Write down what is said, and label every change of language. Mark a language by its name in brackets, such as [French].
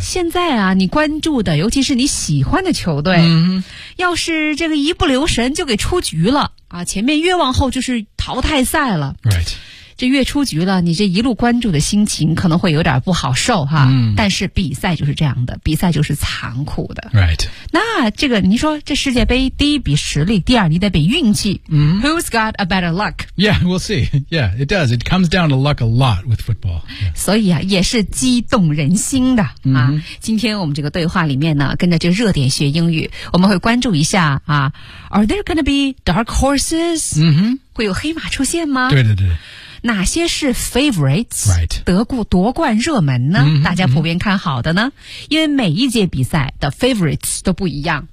[Chinese] 现在啊，你关注的，尤其是你喜欢的球队，要是这个一不留神就给出局了，啊，前面越往后就是淘汰赛了。 [English] Right. [Chinese] 这越出局了，你这一路关注的心情可能会有点不好受哈。但是比赛就是这样的，比赛就是残酷的。 [English] Right. [Chinese] 那这个你说这世界杯第一比实力，第二你得比运气。 [English] Who's got a better luck? Yeah, we'll see. Yeah, it does. It comes down to luck a lot with football.、Yeah. [Chinese] 所以啊也是激动人心的啊。今天我们这个对话里面呢，跟着这个热点学英语，我们会关注一下啊 , [English] Are there gonna be dark horses?、 [Chinese] 会有黑马出现吗？对对对。哪些是 favorites、 [English] right. [Chinese] 德国夺冠热门呢、大家普遍看好的呢、因为每一届比赛的 favorites 都不一样，